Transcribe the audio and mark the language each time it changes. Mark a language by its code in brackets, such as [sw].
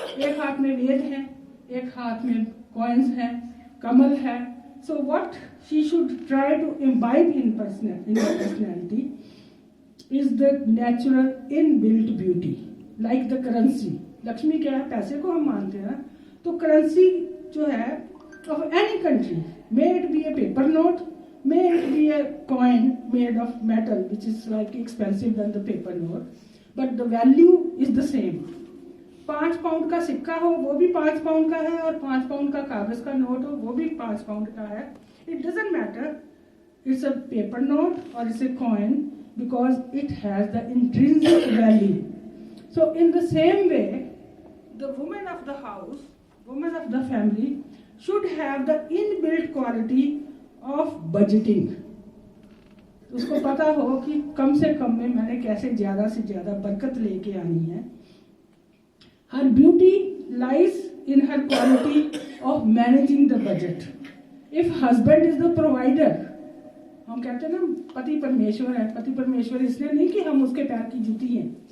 [hi] एक हाथ में वेद है, एक हाथ में कॉइन्स है, कमल है। [en] So what she should try to imbibe in personality is the natural inbuilt beauty, like the currency. [hi] Lakshmi क्या है? पैसे को हम मानते हैं ना, तो करेंसी जो है [en] Of any country, may it be a paper note, may it be a coin made of metal which is slightly expensive than the paper note, but the value is the same। [hi] 5 pound का सिक्का हो वो भी 5 pound का है, और 5 pound का कागज का नोट हो वो भी 5 पाउंड का है। [en] It doesn't matter, it's a paper note or it's a coin because it has the intrinsic value। So in the same way, the woman of the house, woman of the family should have the inbuilt quality of budgeting. [hi] उसको पता हो कि कम से कम में मैंने कैसे ज्यादा से ज्यादा बरकत लेके आनी है। [en] Her beauty lies in her quality of managing the budget. If husband is the provider, [hi] हम कहते हैं ना पति परमेश्वर है, पति परमेश्वर इसलिए नहीं कि हम उसके पैर की जूती हैं,